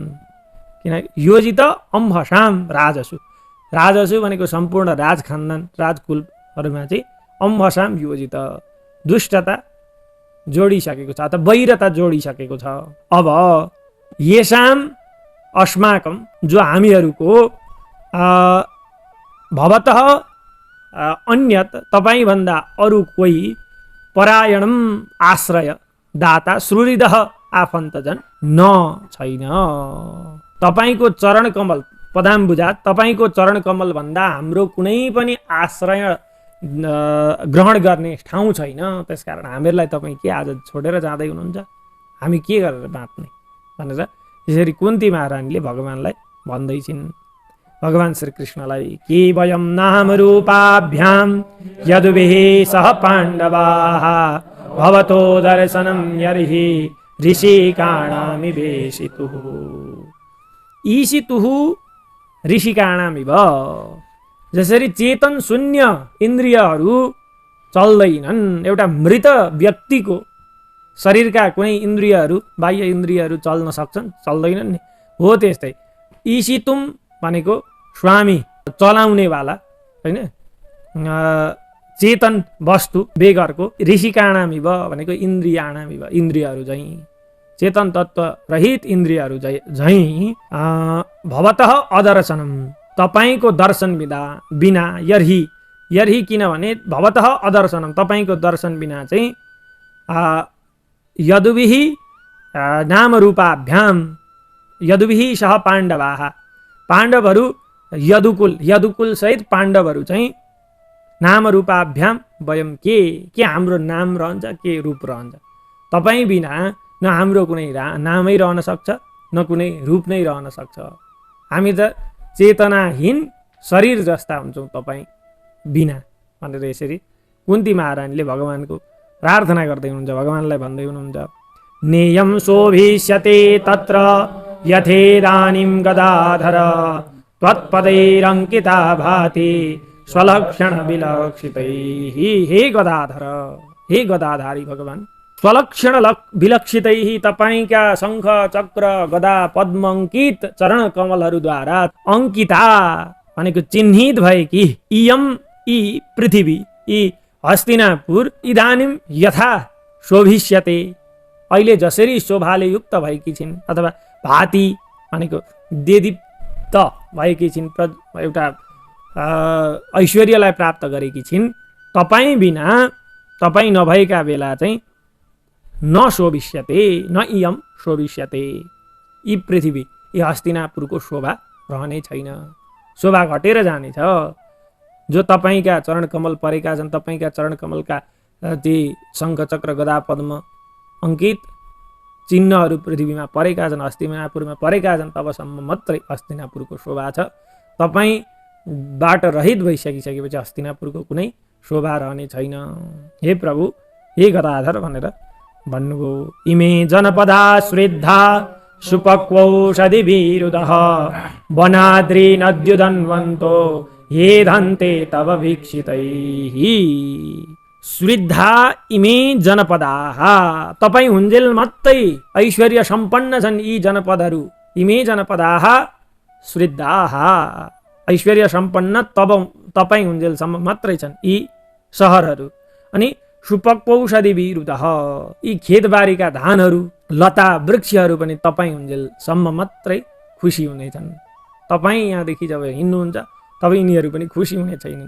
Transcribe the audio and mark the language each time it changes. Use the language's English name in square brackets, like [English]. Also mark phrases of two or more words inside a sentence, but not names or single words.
[Nepali] किनकि [Sanskrit] योजित अम्हसाम राजसु, राजसु [Nepali] भनेको सम्पूर्ण राज खानदान राजकुलहरूमा चाहिँ [Sanskrit] अम्हसाम योजित [Nepali] दुष्टता जोडिसकेको छ अथवा वैरता जोडिसकेको छ। [Sanskrit] अब येषाम अस्माकम [Nepali] जो हामीहरूको [Sanskrit] भवतः अन्यत [Nepali] तपाईँभन्दा अरू कोही परायणम आश्रय दाता श्रुरिदह आफन्तजन न छैन। तपाईँको चरण कमल पदाम्बुजा, तपाईँको चरण कमल भन्दा हाम्रो कुनै पनि आश्रय ग्रहण गर्ने ठाउँ छैन। त्यसकारण हामीहरूलाई तपाईँ के आज छोडेर जाँदै हुनुहुन्छ, हामी के गरेर बाँच्ने भनेर यसरी कुन्ती महारानीले भगवानलाई भन्दैछिन्। भगवान श्रीकृष्णलाई [Sanskrit] के वयं नाम रूपाभ्यां यदुभिः सह पाण्डवाः भवतो दर्शनं यर्हि ऋषिकाणामिवेशितुः। ईशितुः ऋषिकाणामिव, [Nepali] जसरी चेतन शून्य इन्द्रियहरू चल्दैनन्, एउटा मृत व्यक्तिको शरीरका कुनै इन्द्रियहरू बाह्य इन्द्रियहरू चल्न सक्छन्, चल्दैनन् नि, हो त्यस्तै ईशितुम भनेको स्वामी चलाउनेवाला होइन। चेतन वस्तु बेगरको ऋषिकाणामिव भनेको इन्द्रियाणामिव, इन्द्रियहरू झैँ चेतन तत्त्व रहित इन्द्रियहरू झैँ [Sanskrit] भवतः अदर्शनम [Nepali] तपाईँको दर्शन बिना [Sanskrit] यर्हि यर्हि [Nepali] किनभने [Sanskrit] भवतः अदर्शनम [Nepali] तपाईँको दर्शन बिना चाहिँ [Sanskrit] यदुभिः नामरूपाभ्याम यदुभिः सह पाण्डवाः [Nepali] पाण्डवहरू यदुकुल सहित पाण्डवहरू चाहिँ [Sanskrit] नामरूपाभ्याम वयम [Nepali] के हाम्रो नाम रहन्छ के रूप रहन्छ। तपाईँ बिना न हाम्रो कुनै नामै रहन सक्छ न कुनै रूप नै रहन सक्छ। हामी त चेतनाहीन शरीर जस्ता हुन्छौँ तपाईँ बिना भनेर यसरी कुन्ती महारानीले भगवानको प्रार्थना गर्दै हुनुहुन्छ, भगवानलाई भन्दै हुनुहुन्छ। [Sanskrit] नेयम शोभिष्यते तत्र यथेदानीं गदाधर त्वत्पदैरङ्किता भाति स्वलक्षण विलक्षितैः। [Nepali] हे गदाधर, हे गदाधारी भगवान, [Sanskrit] स्वलक्षण विलक्षितैः [Nepali] तपाईका शङ्ख चक्र गदा पद्म अङ्कित चरण कमलहरूद्वारा अङ्किता भनेको चिन्हित भएकी इयम यी पृथ्वी यी हस्तिनापुर [Sanskrit] इदानीं यथा शोभिष्यते [Nepali] अहिले जसरी शोभाले युक्त भएकी छिन् अथवा भाति भनेको देदीप्त भएकी छिन्, एउटा ऐश्वर्यलाई प्राप्त गरेकी छिन्। तपाईँ बिना तपाईँ नभएका बेला चाहिँ [Sanskrit] न शोभिष्यते न इयम शोभिष्यते [Nepali] यी पृथ्वी यी हस्तिनापुरको शोभा रहने छैन, शोभा घटेर जानेछ। जो तपाईँका चरण कमल परेका छन्, तपाईँका चरण कमलका ती शङ्ख चक्र गदा पद्म अङ्कित चिन्हहरू पृथ्वीमा परेका छन्, हस्तिनापुरमा परेका छन्, तबसम्म मात्रै हस्तिनापुरको शोभा छ। तपाईँबाट रहित भइसकिसकेपछि हस्तिनापुरको कुनै शोभा रहने छैन। हे प्रभु, हे गदाधर भनेर भन्नुभयो। [Sanskrit] इमे जनपदा श्रद्धा सुपक्वौषधिभिरुदः वनाद्रि नद्युदन्वन्तो ये धन्ते तव वीक्षितैः। श्रद्धा इमे जनपदाः [Nepali] तपाईँ हुन्जेल मात्रै ऐश्वर्य सम्पन्न छन् यी जनपदहरू। [Sanskrit] इमे जनपदाः श्रद्धाः [Nepali] ऐश्वर्य सम्पन्न तपाईँ हुन्जेलसम्म मात्रै छन् यी सहरहरू। अनि सुपक्वौषधिभिरुदः यी खेतबारीका धानहरू लता वृक्षहरू पनि तपाईँ हुन्जेलसम्म मात्रै खुसी हुनेछन्। तपाईँ यहाँदेखि जब हिँड्नुहुन्छ तब यिनीहरू पनि खुसी हुने छैनन्।